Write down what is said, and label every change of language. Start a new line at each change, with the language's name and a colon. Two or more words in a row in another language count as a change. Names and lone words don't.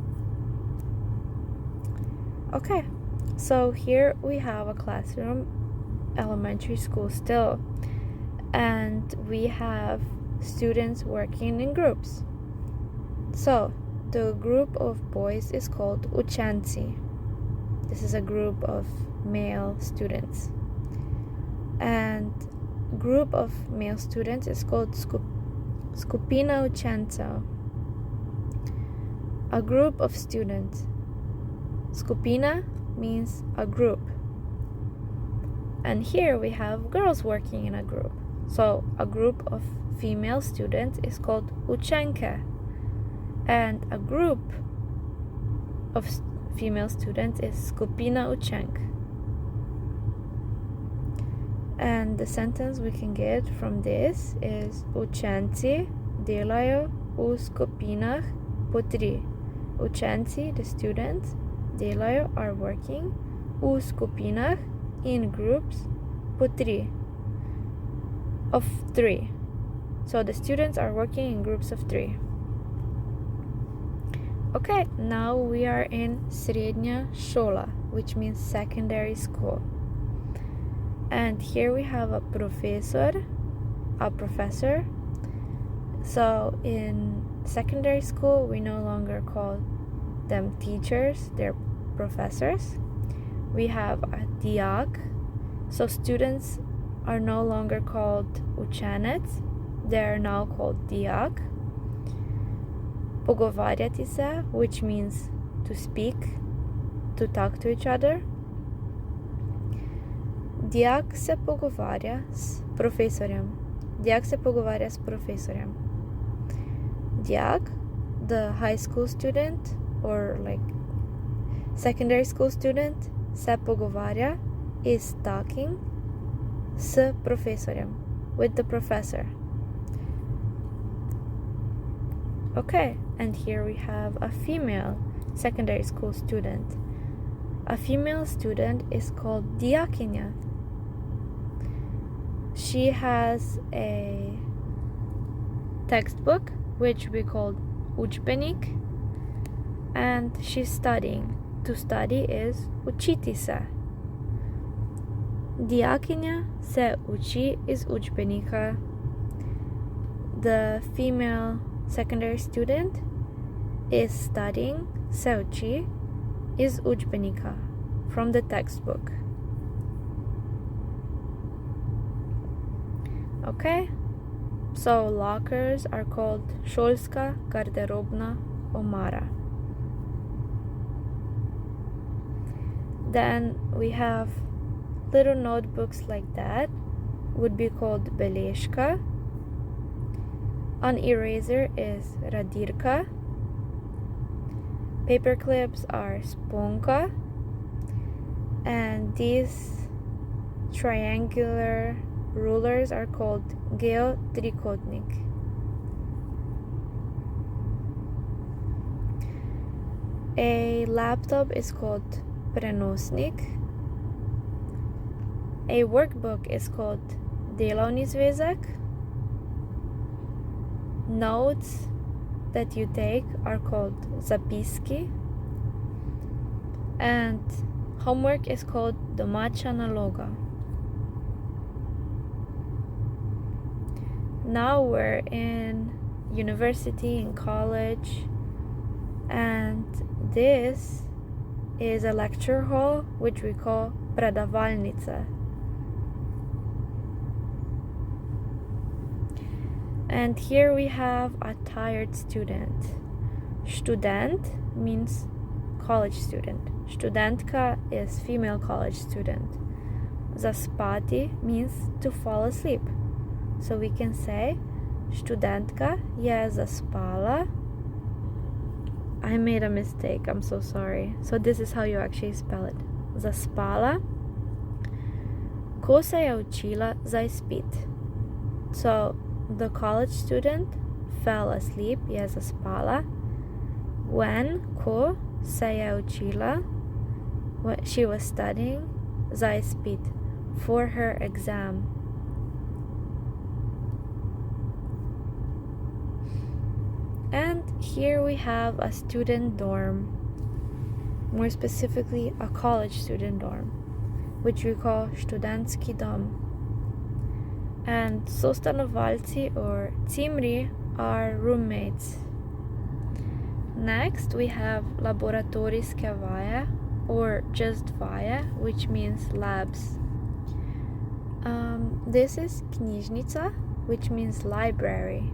English: Okay, so here we have a classroom, elementary school still, and we have students working in groups. So, the group of boys is called učenci. This is a group of male students. And group of male students is called
Slovenian: skupina učencev.
English: A group of students. Skupina means a group. And here we have girls working in a group. So a group of female students is called učenke. And a group of female students is
Slovenian: skupina učenk.
English: And the sentence we can get from this is
Slovenian: učenci delajo v skupinah po tri.
English: Učenci, the students, delajo are working
Slovenian: v skupinah,
English: in groups,
Slovenian: po tri,
English: of three. So the students are working in groups of three. Okay, now we are in
Slovenian: srednja šola,
English: which means secondary school. And here we have a professor. So in secondary school, we no longer call them teachers, they're professors. We have a diak. So students are no longer called učenec, they are now called diak.
Slovenian: Pogovarjati se,
English: which means to speak, to talk to each other.
Slovenian: Dijak se pogovarja s profesorjem. Dijak se pogovarja s profesorjem. Dijak,
English: the high school student or like secondary school student,
Slovenian: se pogovarja,
English: is talking
Slovenian: s profesorjem,
English: with the professor. Okay, and here we have a female secondary school student. A female student is called dijakinja. She has a textbook, which we call učbenik, and she's studying. To study is
Slovenian: učiti se. Dijakinja se uči iz učbenika.
English: The female secondary student is studying,
Slovenian: se uči, iz učbenika,
English: from the textbook. Okay, so lockers are called
Slovenian: šolska garderobna omara.
English: Then we have little notebooks like that, would be called beležka. An eraser is radirka. Paper clips are sponka. And these triangular rulers are called geotrikotnik. A laptop is called prenosnik. A workbook is called
Slovenian: delovni zvezek.
English: Notes that you take are called zapiski. And homework is called
Slovenian: domača naloga.
English: Now we're in university, in college, and this is a lecture hall, which we call predavalnica. And here we have a tired student. Student means college student. Studentka is female college student. Zaspati means to fall asleep. So we can say
Slovenian: studentka je zaspala.
English: I made a mistake, I'm so sorry. So this is how you actually spell it.
Slovenian: Zaspala. Ko se je učila za ispit.
English: So the college student fell asleep,
Slovenian: je zaspala. When ko se je učila,
English: when she was studying
Slovenian: za ispit,
English: for her exam. And here we have a student dorm, more specifically a college student dorm, which we call
Slovenian: študentski dom.
English: And sostanovalci or cimri are roommates. Next we have
Slovenian: laboratorijske vaje
English: or just vaje, which means labs. This is knjižnica, which means library.